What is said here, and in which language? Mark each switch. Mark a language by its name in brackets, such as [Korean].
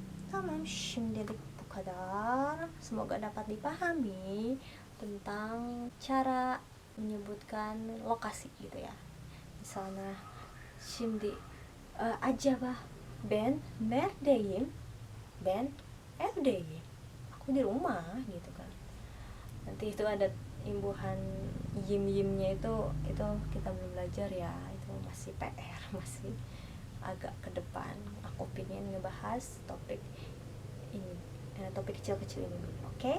[Turkish] Tamam, şimdilik bu kadar. [Indonesian] Semoga dapat dipahami tentang cara menyebutkan lokasi gitu ya. Misalnya [Turkish] şimdi acaba ben neredeyim? Ben evdeyim. [Indonesian] Aku di rumah gitu kan. Nanti itu ada imbuhan yim-yimnya itu kita belum belajar ya. Itu masih PR, masih agak ke depan. Aku pengen ngebahas topik ini, topik kecil-kecil ini dulu.